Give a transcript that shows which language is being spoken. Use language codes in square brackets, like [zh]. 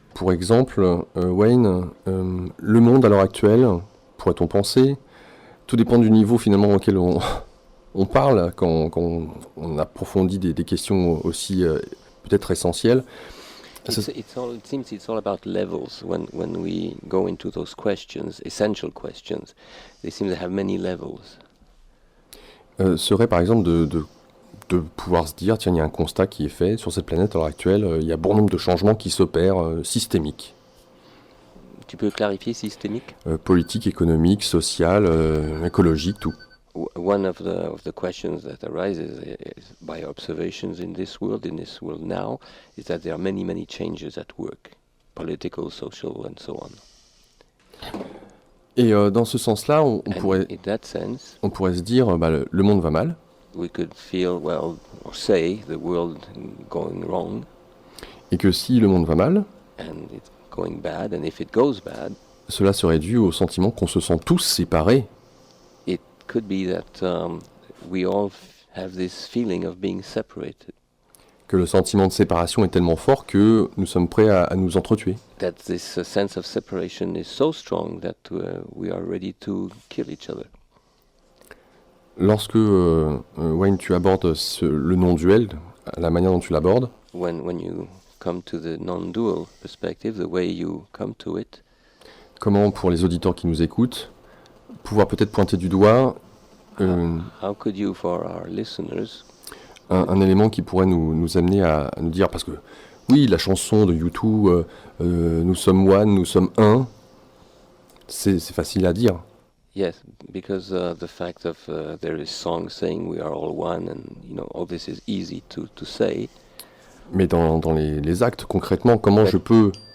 [fr] Pour exemple, Wayne, le monde à l'heure actuelle, pourrait-on penser, tout dépend du niveau finalement auquel on parle, quand on approfondit des questions aussi peut-être essentielles. [en] It seems it's all about levels. When we go into those questions, essential questions, they seem to have many levels. [fr] Serait par exemple de pouvoir se dire, tiens, il y a un constat qui est fait sur cette planète à l'heure actuelle, il y a bon nombre de changements qui s'opèrent, systémiques. Tu peux clarifier systémique? Politique, économique, social, écologique, tout. [en] One of the questions that arises is by observations in this world now, is that there are many changes at work, political, social, and so on. [fr] Et dans ce sens-là, on pourrait se dire, le monde va mal. [en] We could feel, well, or say the world going wrong. [fr] Et que si le monde va mal, [en] and it's going bad, and if it goes bad, [fr] cela serait dû au sentiment qu'on se sent tous séparés. [en] It could be that we all have this feeling of being separated. [fr] Que le sentiment de séparation est tellement fort que nous sommes prêts à nous entretuer. [en] That this sense of separation is so strong that we are ready to kill each other. [fr] Lorsque, Wayne, tu abordes le non-duel, la manière dont tu l'abordes, [en] when you come to the non-dual perspective, the way you come to it, [fr] comment, pour les auditeurs qui nous écoutent, pouvoir peut-être pointer du doigt [en] how could you, for our listeners, [fr] un élément qui pourrait nous amener à nous dire, parce que oui, la chanson de U2, nous sommes one, nous sommes un, c'est facile à dire. [en] Yes, because the fact of there is songs saying we are all one, and all this is easy to say. [fr] Mais dans les actes, concrètement, comment je peux...